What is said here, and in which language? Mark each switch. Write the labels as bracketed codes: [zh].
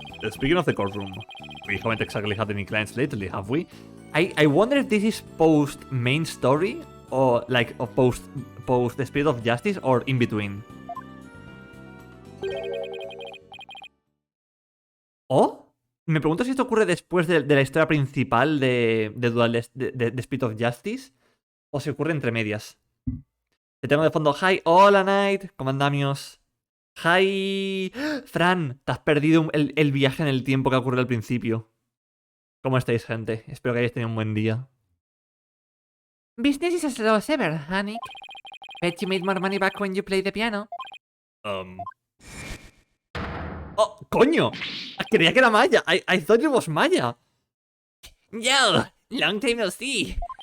[en] Speaking of the courtroom, we haven't exactly had any clients lately, have we? I wonder if this is post main story or like or post the Spirit of Justice or in between. [es] ¿Oh? Me pregunto si esto ocurre después de la historia principal de Spirit of Justice o si ocurre entre medias. Te tengo de fondo. Hi, hola Knight, ¿cómo andamos? Hi, Fran, te has perdido el viaje en el tiempo que ocurrió al principio. ¿Cómo estáis, gente? Espero que hayáis tenido un buen día. [en] Business is as slow as ever, honey. Bet you made more money back when you played the piano. [es] ¡Oh, coño! Creía que era Maya. [en] I thought it was Maya. Yo, long time no see.